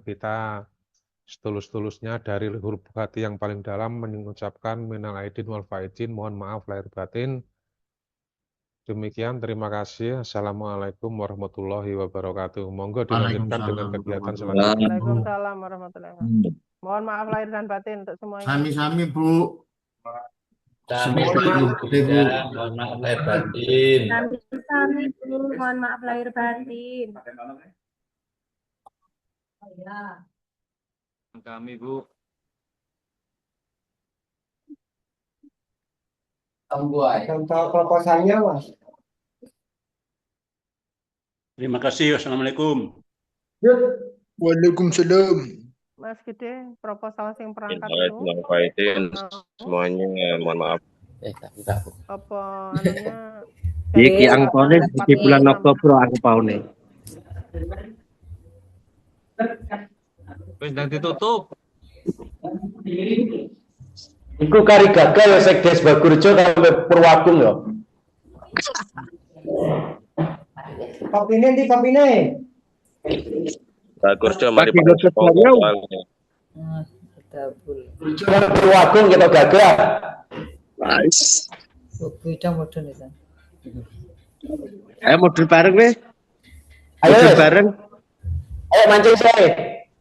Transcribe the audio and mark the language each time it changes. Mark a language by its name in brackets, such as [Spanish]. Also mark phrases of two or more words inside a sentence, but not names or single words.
[Indonesian] Kita setulus-tulusnya dari huruf hati yang paling dalam mengucapkan [Arabic] minal aidin wal faizin, [Indonesian] mohon maaf lahir batin. Demikian, terima kasih. [Arabic] Assalamualaikum warahmatullahi wabarakatuh. [Indonesian] Monggo dilanjutkan dengan kegiatan selanjutnya. [Arabic] Waalaikumsalam warahmatullahi wabarakatuh. [Indonesian] Mohon maaf lahir dan batin untuk semuanya. [Javanese] Sami-sami Bu. [Indonesian] Mohon maaf lahir batin. Sami Bu, mohon maaf lahir batin. Kami Bu. Contoh proposalnya, Mas. Terima kasih. Wassalamualaikum. Waalaikumsalam. Mas Gede, proposal yang perangkat itu. Semuanya mohon maaf. Apa anunya? [Javanese] Iki angpone di bulan Oktober angpone. Wis ndang ditutup. Iku kari gagal ya Sekdes Bagurjo sampai Purwagung ya. Kopine ndi kopine? Gurjo mari [Indonesian] Bagi Gurjo Bariau. soalnya. Purwagung kita gagah. Nice. Beda modern itu. [Javanese] Ayo modul bareng weh. Ayo. Modul bareng. [Indonesian] Ayo mancing saya.